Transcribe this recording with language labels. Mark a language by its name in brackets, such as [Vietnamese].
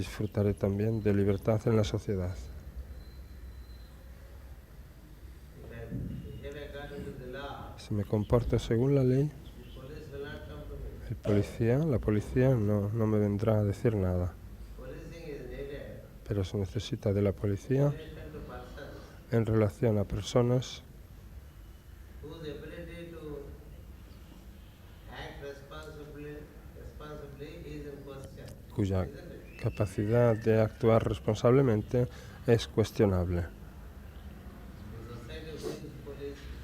[Spanish] disfrutaré también de libertad en la sociedad. [English] If I behave according to the law, [Spanish] Si me comporto según la ley, [English] the police will not come to me. [Spanish] la policía no me vendrá a decir nada. [English] Policing is needed [Spanish] Pero se necesita de la policía [English] in relation to persons [Spanish] en relación a personas [English] whose ability to act responsibly is in question. [Spanish] cuya [English] Isn't it? [Spanish] capacidad de actuar responsablemente es cuestionable. [English] The society who is police,